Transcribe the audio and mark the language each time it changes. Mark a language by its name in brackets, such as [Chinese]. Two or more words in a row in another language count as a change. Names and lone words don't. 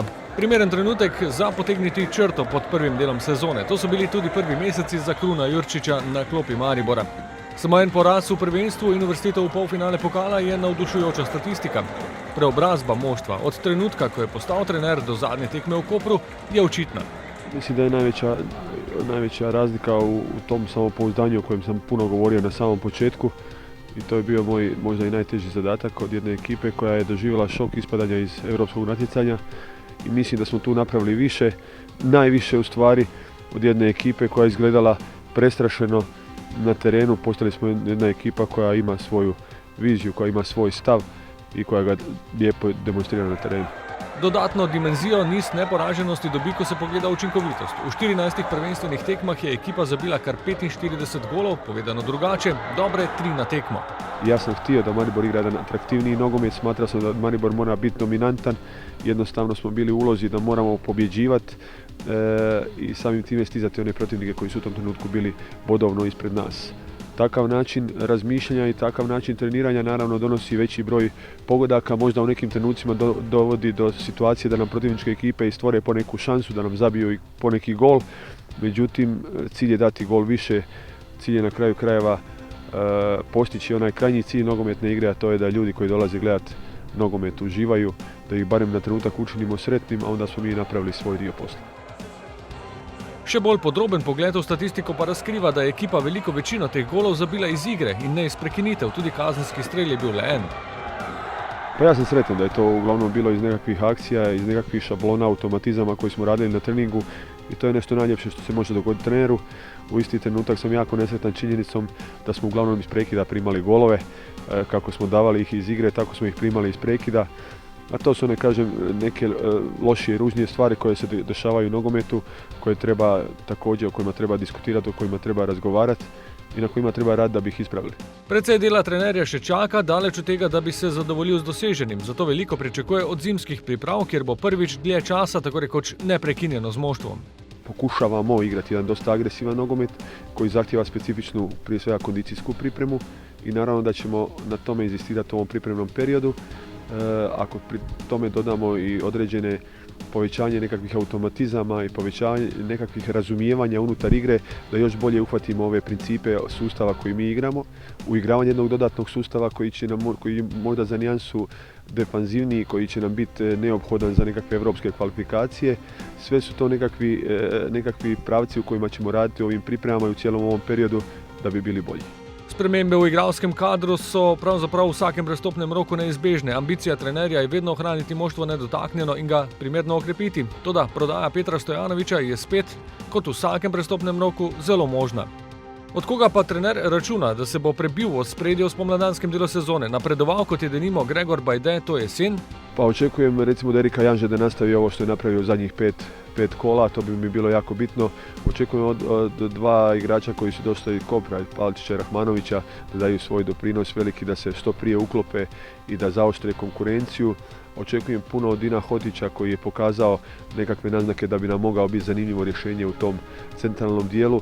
[Slovenian] Primeren trenutek za potegniti črto pod prvim delom sezone. To so bili tudi prvi meseci za Kruna Jurčiča na klopi Maribora. Samo en poraz v prvenstvu in uvrstitev v polfinale pokala je navdušujoča statistika. Preobrazba moštva od trenutka, ko je postal trener do zadnje tekme v Kopru, je očitna. [Croatian] Mislim da je najveća razlika u tom samopouzdanju o kojem sam puno govorio na samom početku. I to je bio moj možda i najteži zadatak od jedne ekipe koja je doživjela šok ispadanja iz europskog natjecanja. I mislim da smo tu napravili više, najviše u stvari od jedne ekipe koja je izgledala prestrašeno na terenu. Postali smo jedna ekipa koja ima svoju viziju, koja ima svoj stav i koja ga lijepo demonstrira na terenu. [Slovenian] Dodatno dimenzijo niz neporaženosti dobi, ko se pogleda učinkovitost. V 14 prvenstvenih tekmah je ekipa zabila kar 45 golov, povedano drugače, dobre 3 na tekmo. [Croatian] Ja sam htio da Maribor igra jedan atraktivniji nogomet, smatrao sam da Maribor mora biti dominantan, jednostavno smo bili u ulozi da moramo pobjeđivati i samim time stizati one protivnike koji su u tom trenutku bili bodovno ispred nas. Takav način razmišljanja i takav način treniranja naravno donosi veći broj pogodaka, možda u nekim trenucima dovodi do situacije da nam protivničke ekipe istvore poneku šansu, da nam zabiju i poneki gol. Međutim, cilj je dati gol više, cilj je na kraju krajeva postići onaj krajnji cilj nogometne igre, a to je da ljudi koji dolaze gledati nogomet uživaju, da ih barem na trenutak učinimo sretnim, a onda smo mi napravili svoj dio posla. [Slovenian] Še bolj podroben pogled v statistiko pa razkriva, da je ekipa veliko večino teh golov zabila iz igre in ne iz prekinitev, tudi kazenski strel je bil le en. [Croatian] Pa ja sam sretan da je to uglavnom bilo iz nekakvih akcija, iz nekakvih šablona, automatizama koji smo radili na treningu i to je nešto najljepše što se može dogoditi treneru. U isti trenutak sam jako nesretan činjenicom da smo uglavnom iz prekida primali golove, kako smo davali ih iz igre, tako smo ih primali iz prekida. A to su neke lošije i ružnije stvari koje se dešavaju u nogometu, koje treba također, o kojima treba diskutirati, o kojima treba razgovarati i na kojima treba raditi da bi ih ispravili. [Slovenian] Precej dela trenerja še čaka, daleč od tega, da bi se zadovoljil z doseženim, zato veliko pričakuje od zimskih priprav, kjer bo prvič dlje časa tako rekoč neprekinjeno z moštvom. [Croatian] Pokušavamo igrati jedan dosta agresivan nogomet koji zahtjeva specifičnu, prije svega kondicijsku pripremu i naravno da ćemo na tome inzistirati u ovom pripremnom periodu. Ako pri tome dodamo i određene povećanje nekakvih automatizama i povećanje nekakvih razumijevanja unutar igre, da još bolje uhvatimo ove principe sustava koji mi igramo, uigravanje jednog dodatnog sustava koji je možda za nijansu defanzivniji, koji će nam biti neophodan za nekakve evropske kvalifikacije. Sve su to nekakvi pravci u kojima ćemo raditi u ovim pripremama i u cijelom ovom periodu da bi bili bolji. [Slovenian] Spremembe v igralskem kadru so pravzaprav v vsakem prestopnem roku neizbežne. Ambicija trenerja je vedno ohraniti moštvo nedotaknjeno in ga primerno okrepiti. Toda prodaja Petra Stojanovića je spet, kot v vsakem prestopnem roku, zelo možna. Od koga pa trener računa, da se bo prebil v ospredje v spomladanskem delu sezone, napredoval kot je denimo Gregor Bajde to jesen? [Croatian] Pa očekujem recimo da Erika Janže da nastavi ovo što je napravio u zadnjih pet kola, to bi mi bilo jako bitno. Očekujem od dva igrača koji su došli iz Kopra, Palčića i Rahmanovića, da daju svoj doprinos veliki, da se što prije uklope i da zaoštre konkurenciju. Očekujem puno od Dina Hotića koji je pokazao nekakve naznake da bi nam mogao biti zanimljivo rješenje u tom centralnom dijelu.